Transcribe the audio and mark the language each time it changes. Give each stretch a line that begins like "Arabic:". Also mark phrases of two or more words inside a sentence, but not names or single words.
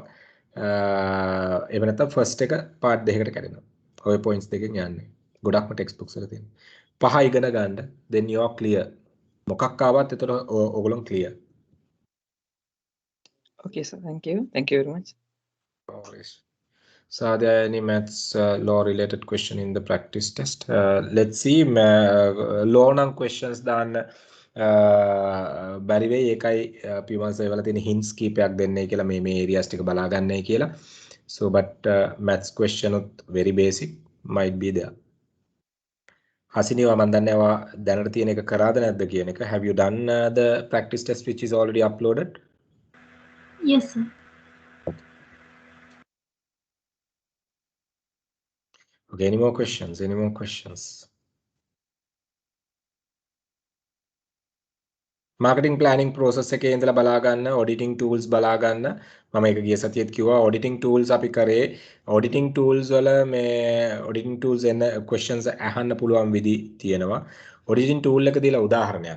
Sinhala: එහෙම නැත්නම් first එක part දෙකකට කැඩෙනවා. ඔය points දෙකෙන් යන්නේ. ගොඩක්ම text books වල තියෙන. 5 ඉගෙන ගන්න
English: then you are clear.
Sinhala: මොකක් ආවත් එතකොට ඕගොල්ලෝ clear.
English: Okay, sir. Thank you. Thank you very much. No worries. So are there any maths law related question in the practice test? Let's see
Sinhala: law නම් questions දාන්න බැරි වෙයි ඒකයි පියවන්ස වල තියෙන hints කීපයක් දෙන්නයි කියලා මේ areas ටික බලා ගන්නයි කියලා.
English: So but maths question උත් very basic might be there.
Sinhala: හසිනිවා මම දන්නේ ඔයා දැනට තියෙන එක කරාද නැද්ද කියන එක.
English: Have you done the practice test which is already uploaded? Yes, sir. Okay, any more questions? Any more questions? Marketing planning process
Sinhala: එකේ ඉඳලා බලා ගන්න
English: auditing tools
Sinhala: බලා ගන්න. මම ඒක ගිය සතියේත් කිව්වා
English: auditing tools
Sinhala: අපි කරේ
English: auditing tools
Sinhala: වල මේ
English: auditing tools
Sinhala: එන questions අහන්න පුළුවන් විදි තියෙනවා.
English: auditing tool
Sinhala: එක දීලා උදාහරණයක්.